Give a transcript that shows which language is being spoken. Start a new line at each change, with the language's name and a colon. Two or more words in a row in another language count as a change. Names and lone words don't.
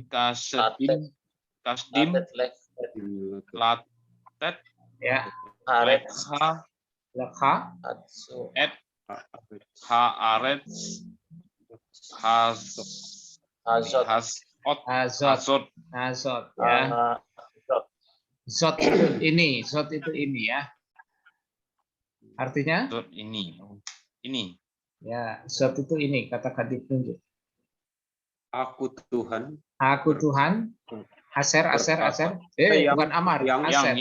Hebrew: כשדים, לתת,
Indonesian: Ya. Haaretz, Lekha. Atsu,
Hebrew: את, הארץ,
Indonesian: Hazot, Azot. Azot ya. Zot itu ini. Zot itu ini ya. Artinya? Zot ini. Ya, zot itu ini. Kata-kata ditunjuk. Aku Tuhan. Aku Tuhan. Aser. Bukan Amar. Aser.